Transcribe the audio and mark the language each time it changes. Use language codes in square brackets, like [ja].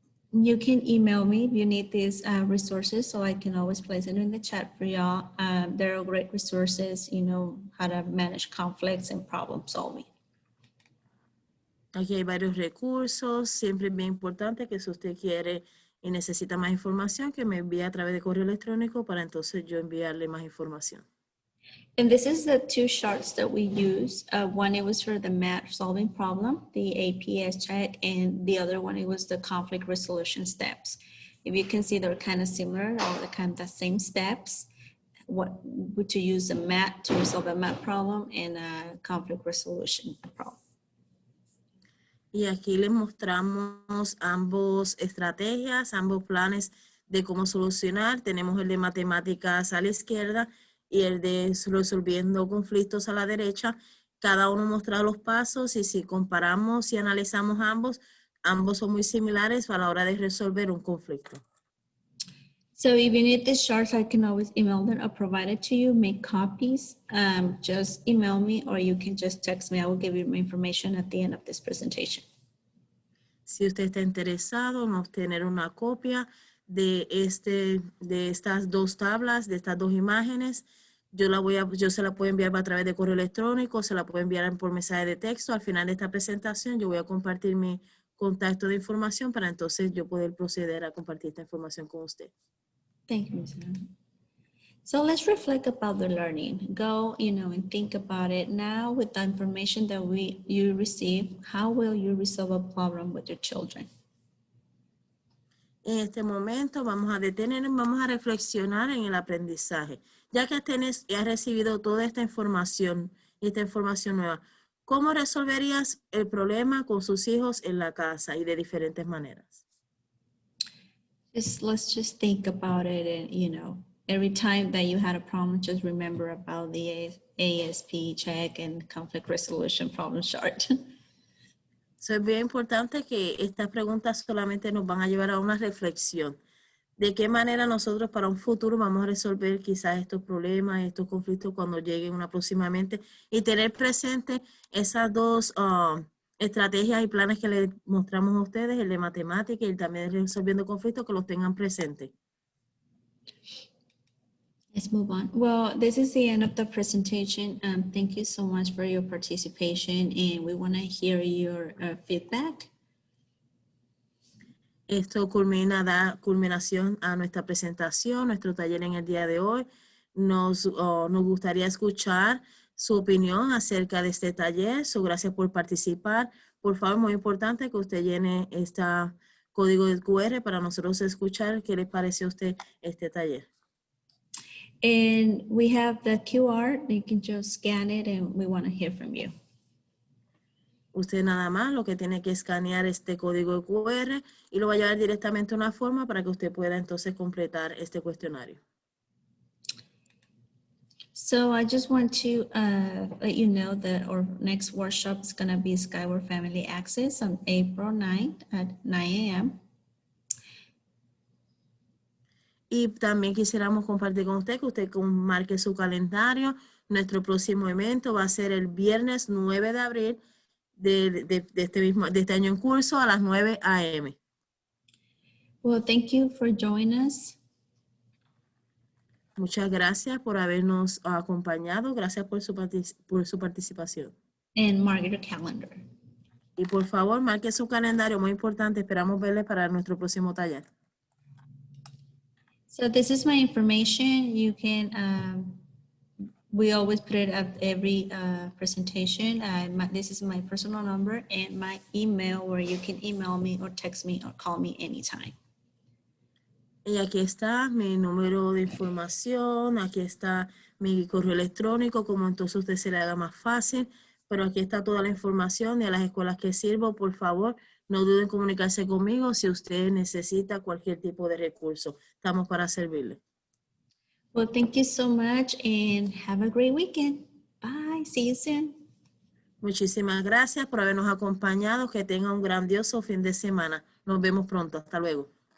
[en] You can email me if you need these resources, so I can always place it in the chat for y'all. There are great resources, you know, how to manage conflicts and problem solving. [es] Aquí hay varios recursos. Siempre es bien importante que si usted quiere y necesita más información, que me envíe a través de correo electrónico para entonces yo enviarle más información. [en] And this is the two charts that we use. One, it was for the math solving problem, the APS Chart, and the other one, it was the conflict resolution steps. If you can see, they're kind of similar, or the kind of the same steps. What to use the math to resolve a math problem and a conflict resolution problem. [es] Y aquí les mostramos ambos estrategias, ambos planes de cómo solucionar. Tenemos el de matemáticas a la izquierda y el de resolviendo conflictos a la derecha. Cada uno muestra los pasos y si comparamos y analizamos ambos, ambos son muy similares a la hora de resolver un conflicto. [en] So if you need these charts, I can always email them or provide it to you, make copies. Just email me or you can just text me. I will give you my information at the end of this presentation. [es] Si usted está interesado en obtener una copia de estas dos tablas, de estas dos imágenes, yo se la puedo enviar a través de correo electrónico, se la puedo enviar por mensaje de texto. Al final de esta presentación, yo voy a compartir mi contacto de información para entonces yo poder proceder a compartir esta información con usted. [en] Thank you, Ms. Serrano. So let's reflect about the learning. Go, and think about it now with the information that you receive. How will you resolve a problem with your children? [es] En este momento vamos a detenernos, vamos a reflexionar en el aprendizaje. Ya que has recibido toda esta información nueva, ¿cómo resolverías el problema con sus hijos en la casa y de diferentes maneras? [en] Let's just think about it, and every time that you had a problem, just remember about the ASP check and conflict resolution problem chart. [es] So, es bien importante que estas preguntas solamente nos van a llevar a una reflexión. ¿De qué manera nosotros para un futuro vamos a resolver quizás estos problemas, estos conflictos cuando lleguen próximamente? Y tener presente esas dos estrategias y planes que les mostramos a ustedes, el de matemática y el también de resolviendo conflictos, que los tengan presentes. [en] Let's move on. Well, this is the end of the presentation. Thank you so much for your participation, and we want to hear your feedback. [es] Esto da culminación a nuestra presentación, nuestro taller en el día de hoy. Nos gustaría escuchar su opinión acerca de este taller. Gracias por participar. Por favor, muy importante que usted llene este código de QR para nosotros escuchar qué le pareció a usted este taller. [en] And we have the QR. You can just scan it, and we want to hear from you. [es] Usted nada más lo que tiene que escanear este código de QR y lo va a llevar directamente a una forma para que usted pueda entonces completar este cuestionario. [en] So I just want to let you know that our next workshop is going to be Skyward Family Access on April 9th at 9 a.m. [es] Y también quisiéramos compartir con usted que usted marque su calendario. Nuestro próximo evento va a ser el viernes 9 de abril de este año en curso a las 9 a.m. [en] Well, thank you for joining us. [es] Muchas gracias por habernos acompañado. Gracias por su participación. [en] And mark your calendar. [es] Y por favor, marque su calendario. Muy importante. Esperamos verle para nuestro próximo taller. [en] So this is my information. You can, we always put it at every presentation. This is my personal number and my email where you can email me or text me or call me anytime. [es] Y aquí está mi número de información, aquí está mi correo electrónico, como entonces a usted se le haga más fácil. Pero aquí está toda la información de las escuelas que sirvo. Por favor, no duden en comunicarse conmigo si usted necesita cualquier tipo de recurso. Estamos para servirle. [en] Well, thank you so much and have a great weekend. Bye. See you soon. [es] Muchísimas gracias por habernos acompañado. Que tenga un grandioso fin de semana. Nos vemos pronto. Hasta luego.